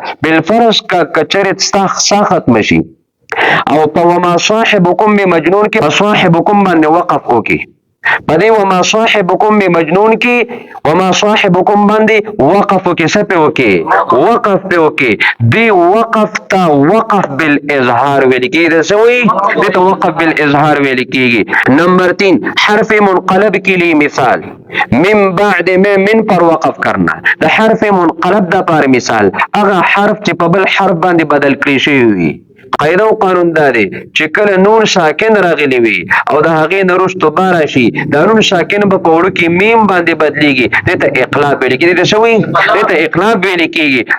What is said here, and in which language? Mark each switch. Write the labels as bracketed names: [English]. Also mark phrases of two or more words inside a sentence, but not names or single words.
[Pashto] بالفرض کا کچرت سا ختم شي او په [Arabic] وما صاحبکم بمجنون [Pashto] کې صاحبکم باندې وقف وکي. په دې [Arabic] وما صاحبکم بمجنون [Pashto] کې [Arabic] وما صاحبکم [Pashto] باندې وقف وکي. څه په وکي؟ وقف په وکي. دی وقف تا وقف بالاظهار ویل کیږي. دا څه وایي؟ دې ته وقف بالاظهار ویل کیږي. [Urdu] نمبر 3 حرف منقلب کے لیے مثال [Arabic] من بعد [Urdu] میں من پر وقف کرنا. [Pashto] د حرف منقلب د پر مثال هغه حرف چې په بل حرف باندې بدل کړی شوی وي. قاعده او قانون دا دی چې کله نون ساکن راغلی وي او د هغې نه وروسته با راشي، دا نون ساکن به په وړو کې میم باندې بدلیږي. دې ته اقلاب ویل کېږي. دې ته څه وایي؟ دې ته اقلاب ویل کېږي.